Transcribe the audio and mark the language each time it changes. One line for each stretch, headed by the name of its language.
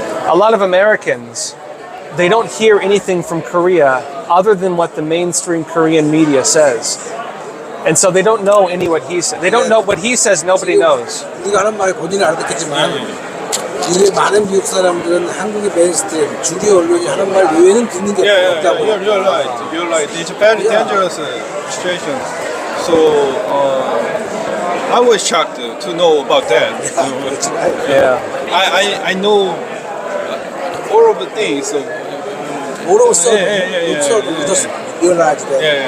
English: A lot of Americans, they don't hear anything from Korea other than what the mainstream Korean media says. And so they don't know what he said. They don't know what he says, nobody knows.
Korean: 우리가 하는 말이 본인은 알아듣겠지만 이게 많은 미국 사람들은 한국의 메인스트림 주류 언론이 하는 말 외에는 듣는 게 없다고.
English: You're right. You're right. It's a very dangerous situation. So I was shocked to know about that. That's right. Yeah. I know all of the things. So, All of a sudden, Yeah. you just realize that.